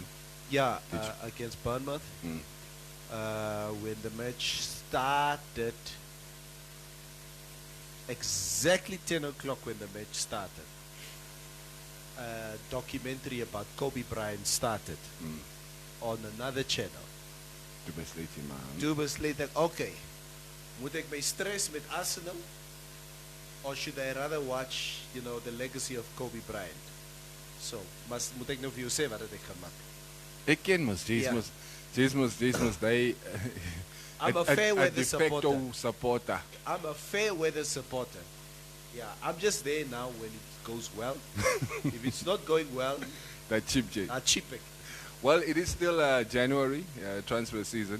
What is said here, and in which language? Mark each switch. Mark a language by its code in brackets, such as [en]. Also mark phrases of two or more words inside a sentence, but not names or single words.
[en] Yeah, against Bournemouth. When the match started, exactly 10 o'clock when the match started, a documentary about Kobe Bryant started on another channel. 2 months later, okay, [af] moet ek my stress met Arsenal, [en] or should I rather watch, the legacy of Kobe Bryant? [af] So, moet ek nou vir jou sê wat ek gaan maak? Ek ken mos, [en] they I'm a fair weather supporter. I'm a fair weather supporter. Yeah, I'm just there now when it goes well. If it's not going well, that cheap. Well, it is still January, transfer season.